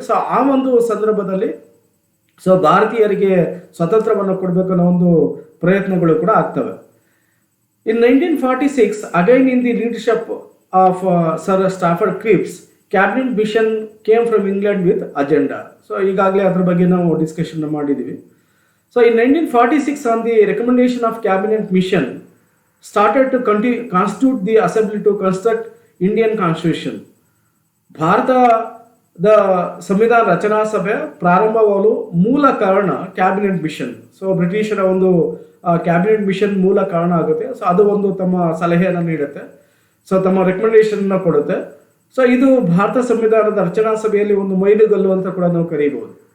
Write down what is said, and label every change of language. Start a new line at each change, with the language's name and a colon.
Kannada: So ಆ ಒಂದು ಸಂದರ್ಭದಲ್ಲಿ ಸೊ ಭಾರತೀಯರಿಗೆ ಸ್ವಾತಂತ್ರ್ಯವನ್ನು ಕೊಡಬೇಕು ಅನ್ನೋ ಒಂದು ಪ್ರಯತ್ನಗಳು ಕೂಡ ಆಗ್ತವೆ.
English: In 1946, again in the leadership of sir Stafford Cripps, cabinet mission came from England with agenda.
Kannada: So ಈಗಾಗಲೇ ಅದ್ರ ಬಗ್ಗೆ ನಾವು ಡಿಸ್ಕಷನ್ ಮಾಡಿದ್ದೀವಿ.
English: So in 1946, on the recommendation of cabinet mission started to constitute the assembly to construct Indian constitution.
Kannada: ಭಾರತದ ಸಂವಿಧಾನ ರಚನಾ ಸಭೆ ಪ್ರಾರಂಭವಾಗಲು ಮೂಲ ಕಾರಣ ಕ್ಯಾಬಿನೆಟ್ ಮಿಷನ್. ಸೊ ಬ್ರಿಟಿಷರ ಒಂದು ಕ್ಯಾಬಿನೆಟ್ ಮಿಷನ್ ಮೂಲ ಕಾರಣ ಆಗುತ್ತೆ. ಸೊ ಅದು ಒಂದು ತಮ್ಮ ಸಲಹೆಯನ್ನು ನೀಡುತ್ತೆ, ಸೊ ತಮ್ಮ ರೆಕಮೆಂಡೇಶನ್ ಕೊಡುತ್ತೆ. ಸೊ ಇದು ಭಾರತ ಸಂವಿಧಾನದ ರಚನಾ ಸಭೆಯಲ್ಲಿ ಒಂದು ಮೈಲುಗಲ್ಲು ಅಂತ ಕೂಡ ನಾವು ಕರೀಬಹುದು.